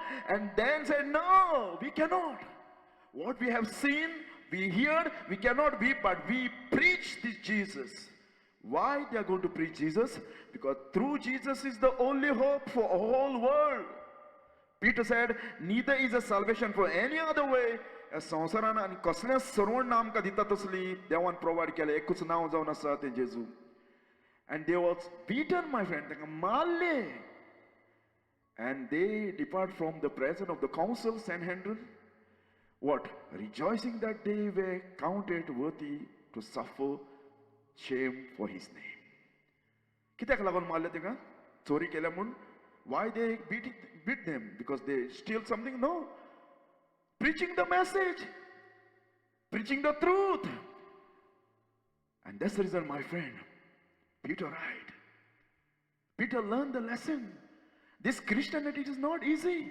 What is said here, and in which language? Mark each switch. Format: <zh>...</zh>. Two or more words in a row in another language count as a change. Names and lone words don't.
<en>And then said, no, we cannot. What we have seen, we heard, we cannot be, but we preach this Jesus. Why they are going to preach Jesus? Because through Jesus is the only hope for a whole world. Peter said, neither is a salvation for any other way.</en> <kok>संवसारान आणि कसलें सर्वण नाम का दिता तसली देवान प्रोवाइड केले एकूच नाव जावन आसा ते जेजू.</kok> <en>And they was beaten, my friend.</en> <kok>Malle.</kok> <en>And they depart from the presence of the council, Sanhedrin. What? Rejoicing that they were counted worthy to suffer shame for his name.</en> <kok>कित्याक लागून मारले तिका चोरी केल्या म्हूण?</kok> <en>Why they beat them? Because they steal something? No. Preaching the message. Preaching the truth. And that's the reason, my friend, Peter write. Peter learned the lesson. This Christianity is not easy.</en>